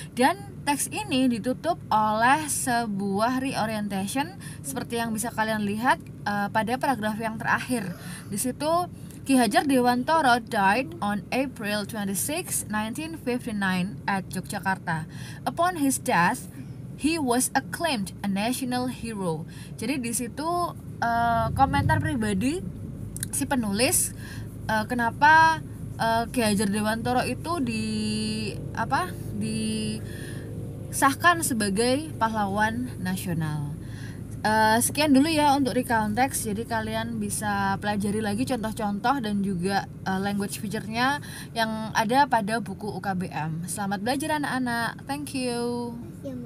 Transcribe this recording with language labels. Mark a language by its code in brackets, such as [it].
[id] Dan teks ini ditutup oleh sebuah reorientation seperti yang bisa kalian lihat pada paragraf yang terakhir. Di situ [en] Ki Hajar Dewantoro died on April 26, 1959 at Yogyakarta. Upon his death, he was acclaimed a national hero. [id] Jadi di situ komentar pribadi si penulis kenapa Ki Hajar Dewantoro itu disahkan sebagai pahlawan nasional. Sekian dulu ya untuk recount text. Jadi kalian bisa pelajari lagi contoh-contoh dan juga language feature-nya yang ada pada buku UKBM. Selamat belajar anak-anak. [en] Thank you.